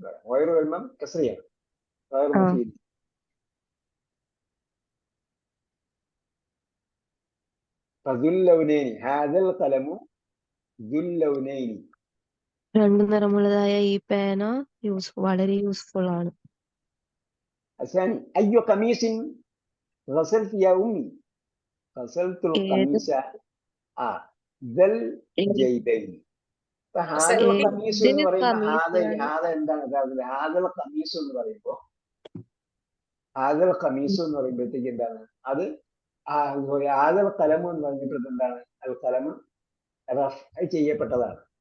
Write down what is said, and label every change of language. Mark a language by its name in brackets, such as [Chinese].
[Malayalam] ഗൈറു വരുമ്പം കസ്രിയാണ്. [Arabic] ഗൈറു മുഫീദ്. ഫദുല്ലൗനൈനി ഹാദൽ ഖലമു ദുല്ലൗനൈനി. [Malayalam] രണ്ടു നിറമുള്ളതായ ഈ പേന വളരെ യൂസ്ഫുൾ ആണ്. [Arabic] الثاني أي قميص غسلت يا أمي؟ غسلت القميص ذا الجيبين. فهذا القميص [Malayalam] എന്ന് പറയുമ്പോൾ ഹാദ എന്താണ് യഥാർത്ഥത്തിൽ? ഹാദൽ ഖമീസ് എന്ന് പറയുമ്പോൾ ഹാദൽ ഖമീസ് എന്ന് പറയുമ്പോഴത്തേക്ക് എന്താണ് അത്? ഹാദൽ ഖലമു എന്ന് പറഞ്ഞിട്ട് എന്താണ്? അൽ ഖലമു റഫ് ചെയ്യപ്പെട്ടതാണ്.